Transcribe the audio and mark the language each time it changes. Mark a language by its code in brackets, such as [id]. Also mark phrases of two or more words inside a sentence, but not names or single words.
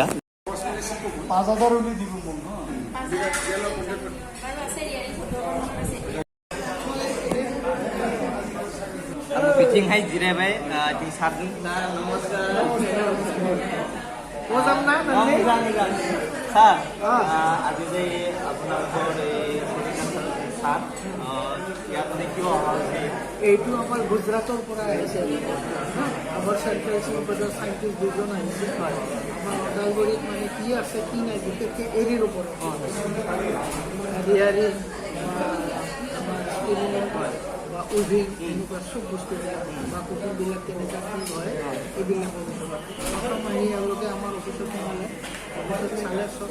[as] 5,000 দিব [brx] बिथिंहाय जिरायबाय जों सारजों। नमस्कार। मोजां ना नोंनि? [as] मोजां। सार আজি যে আপোনালোকৰ এই সাত ইয়াত মানে কিয় অহা হৈছে? এইটো আমাৰ গুজৰাটৰ পৰা আহিছে। আমাৰ [en] Central Civil Scientist [as] দুজন আহিছে। আমাৰ ওদালগুৰিত মানে কি আছে কি নাই বিশেষকৈ এৰীৰ ওপৰত ৰিয়াৰী আমাৰ ষ্টিলিং বা উইভিং এনেকুৱা চব বস্তুবিলাক বা কুকুৰবিলাক কেনেকুৱা কি হয় এইবিলাকৰ ওপৰত প্ৰথম আহি এওঁলোকে আমাৰ অফিচত সোমালে, অফিচত চালে চব।